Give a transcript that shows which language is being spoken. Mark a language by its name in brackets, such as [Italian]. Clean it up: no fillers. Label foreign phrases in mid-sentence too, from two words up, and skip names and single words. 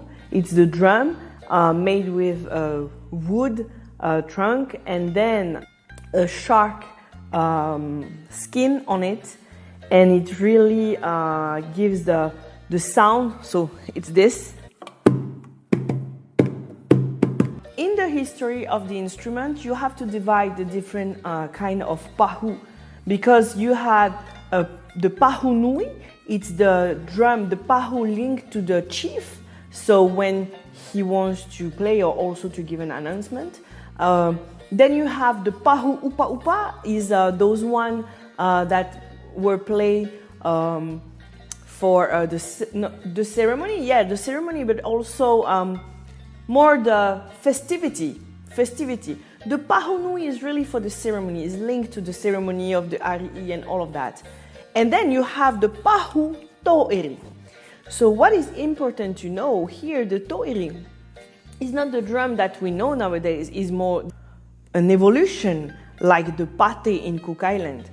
[English] It's the drum made with wood trunk and then a shark skin on it, and it really gives the sound. So it's this. In the history of the instrument, you have to divide the different kind of pahu, because you had the [Tahitian] pahu nui. [English] It's the drum, the pahu linked to the chief. So when he wants to play or also to give an announcement. Then you have the [Tahitian] pahu upa upa, [English] is those one that were played for the ceremony. Yeah, the ceremony, but also more the festivity. The [Tahitian] pahu nui [English] is really for the ceremony, is linked to the ceremony of the Arioi and all of that. And then you have the [Tahitian] pahu to'eri. [English] So what is important to know here, the to'eri is not the drum that we know nowadays, is more an evolution like the pate in Cook Island.